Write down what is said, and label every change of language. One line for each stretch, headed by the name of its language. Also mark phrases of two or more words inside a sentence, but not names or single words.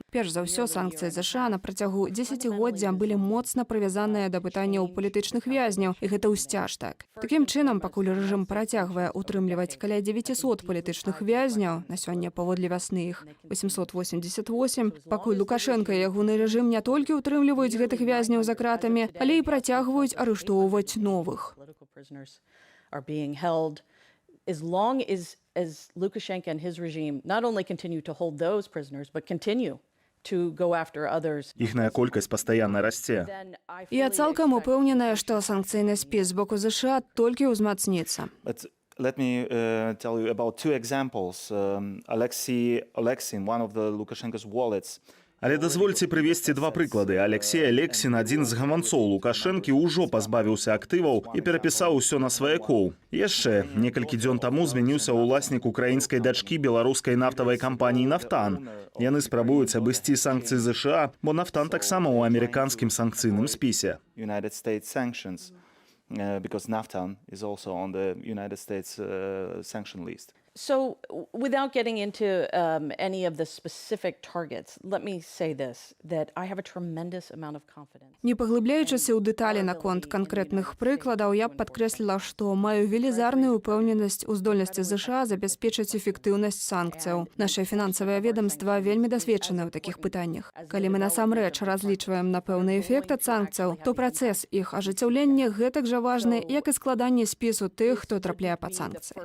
Belarusian: Перш за ўсё, санкцыі ЗША на працягу дзесяцігоддзя былі моцна прывязаныя да пытанняў палітычных вязняў, і гэта ўсцяж так. Такім чынам, пакуль рэжым працягвае утрымліваць каля 900 палітычных вязняў, на сёння паводле вясны іх 888, пакуль Лукашэнка і ягоны рэжым не толькі утрымліваюць гэтых вязняў за кратамі, але і працягваюць арыштоўваць новых.
English: Are being held as long as Lukashenko and his regime not only continue to hold those prisoners, but continue to go after others.
Belarusian: Іхная колькасць пастаянна расце. Я цалкам упэўненая, што санкцыйны спіс з боку ЗША толькі ўзмацніцца.
English: Let me tell you about two examples. Alexei Alexin, one of the Lukashenko's wallets,
Belarusian: Але дазвольце прывесці два прыклады. Алексей Алексін, адзін з гаманцоў Лукашэнкі, ужо пазбавіўся актываў і перапісаў усё на сваякоў. Яшчэ некалькі дзён таму змяніўся ўласнік украінскай дачкі беларускай нафтавай кампаніі «Нафтан». Яны спрабуюць абысці санкцыі ЗША, бо «Нафтан» таксама ў амерыканскім санкцыйным спісе.
English: Because Naftan is also on the United States sanction list. So, without getting into any of the specific targets, let me say this, that I have a tremendous amount of confidence.
Belarusian: Не паглыбляючыся ў дэталі наконт канкрэтных прыкладаў, я б падкрэсліла, што маю велізарную ўпэўненасць у здольнасці ЗША забяспечыць эфектыўнасць санкцыяў. Нашае фінансавае ведомства вельмі дасведчаны ў такіх пытаннях. Калі мы насамрэч разлічваем на пэўны эфект ад санкцыяў, то працэс іх ажыццяўлення гэтак жа важны, як і складанне спісу тых, хто трапляе пад санкцыі.